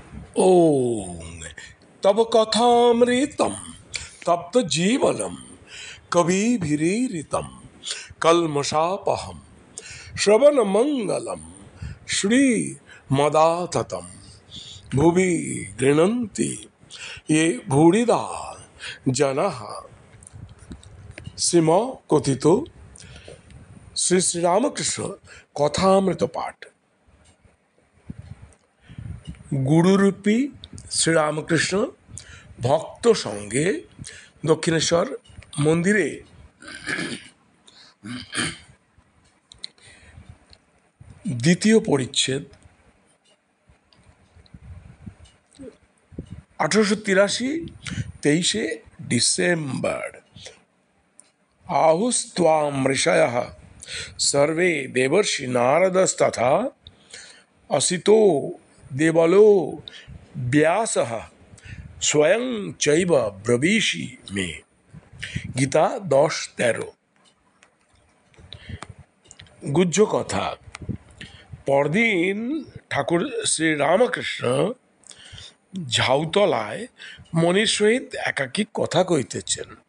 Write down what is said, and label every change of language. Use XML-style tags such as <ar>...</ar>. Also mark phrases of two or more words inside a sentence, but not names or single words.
<sa>ओम तब कथामृतम तप्त जीवनम कविभिरीरितम कल्मषापहम श्रवण मंगलम श्री मदाततम भुवि गृह्णन्ति ये भूरिदा जनाः श्रीम कथितो</sa> <bn>শ্রী শ্রীরামকৃষ্ণ কথামৃত পাঠ। গুরুরূপী শ্রীরামকৃষ্ণ ভক্ত সঙ্গে দক্ষিণেশ্বর মন্দিরে দ্বিতীয় পরিচ্ছেদ 1883 23 ডিসেম্বর।</bn> <sa>আহুস্ত্বাম ঋষয়ঃ सर्वे देवर्षि नारदस्तथा असितो देवलो व्यासः स्वयं चैव ब्रवीषि मे।</sa> <bn>गीता 10:13। গুহ্য কথা। পরদিন ঠাকুর শ্রী রামকৃষ্ণ ঝাউতলায় মনির সহিত একাকী কথা কইতেছেন।</bn>